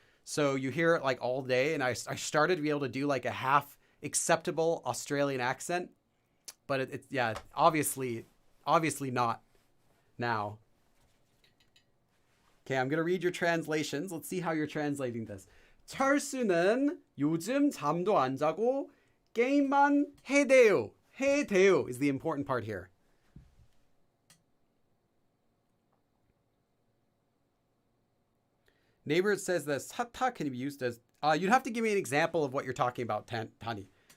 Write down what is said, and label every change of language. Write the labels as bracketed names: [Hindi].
[English] So you hear it like all day. And I started to be able to do like a half acceptable Australian accent. but it's yeah, obviously not now. Okay, I'm gonna read your translations. Let's see how you're translating this. [Korean] 철수는 요즘 잠도 안 자고 게임만 해대요. [English] 해대요 is the important part here. Neighbor says that 사타 can be used as... you'd have to give me an example of what you're talking about, Tani.